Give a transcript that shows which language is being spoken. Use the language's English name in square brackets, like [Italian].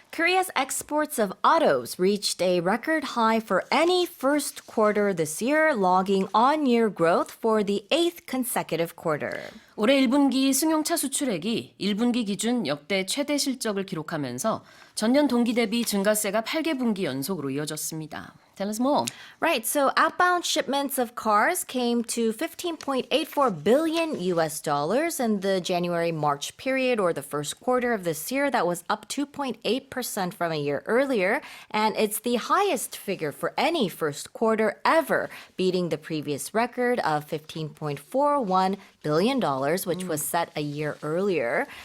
[English] Korea's exports of autos reached a record high for any first quarter this year, logging on-year growth for the eighth consecutive quarter. [Korean] 올해 1분기 승용차 수출액이 1분기 기준 역대 최대 실적을 기록하면서 전년 동기 대비 증가세가 8개 분기 연속으로 이어졌습니다. [English] Tell us more. Right, so outbound shipments of cars came to 15.84 billion US dollars in the January-March period, or the first quarter of this year. That was up 2.8% from a year earlier, and it's the highest figure for any first quarter ever, beating the previous record of $15.41 billion, which was set a year earlier.